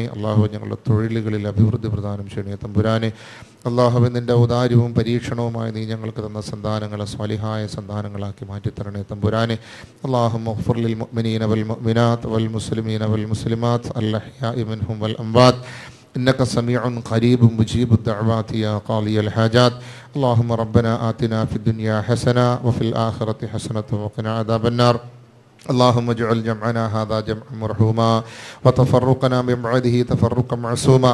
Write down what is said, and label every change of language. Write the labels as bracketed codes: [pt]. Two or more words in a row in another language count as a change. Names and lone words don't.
[ml] അള്ളാഹുവേ, ഞങ്ങളുടെ തൊഴിലുകളിൽ അഭിവൃദ്ധി പ്രദാനം ചെയ്യണേ തമ്പുരാനെ. അള്ളാഹുവേ, നിൻ്റെ ഔദാര്യവും പരീക്ഷണവുമായി നീ ഞങ്ങൾക്ക് തന്ന സന്താനങ്ങളെ സ്വാലിഹായ സന്താനങ്ങളാക്കി മാറ്റിത്തരണേ തമ്പുരാനെ. [ar] اللهم اغفر للمؤمنين والمؤمنات والمسلمين والمسلمات الأحياء منهم والأموات إنك سميع قريب مجيب الدعوات يا قاضي الحاجات. اللهم ربنا آتنا في الدنيا حسنة وفي الآخرة حسنة وقنا عذاب النار. اللهم اجعل جمعنا هذا جمعا مرحوما وتفرقنا من بعده تفرقا معصوما.